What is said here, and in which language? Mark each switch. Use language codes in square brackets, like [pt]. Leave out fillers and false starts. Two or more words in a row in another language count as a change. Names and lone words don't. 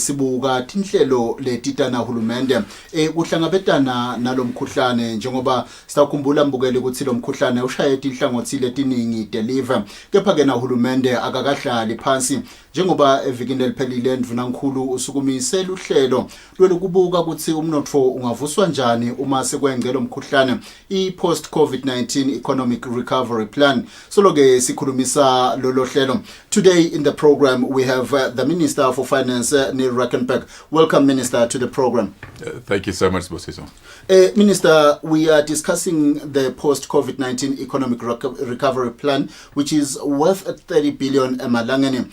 [ss] sibuka tinhlelo letitana hulumende kuhlangabetana nalomkhuhlane njengoba sitakhumbula mbukele ukuthi lo mkhuhlane ushaye tinhlangothi letiningi deliver kepha ke na hulumende akakahlali phansi njengoba evikini eliphelile ndvunankhulu usukumise luhlelo lwelukubuka ukuthi umnotfo ungavuswa njani uma sekwengelo mkhuhlane i- [en] post COVID-19 economic recovery plan. [ss] So ke sikhulumisa lolo hlelo. [en] Today in the program we have the Minister for Finance Neil Rackenberg. Welcome, Minister, to the program. Thank you so much, Bosiso. Minister, we are discussing the post-COVID-19 economic recovery plan, which is worth 30 billion emalangeni.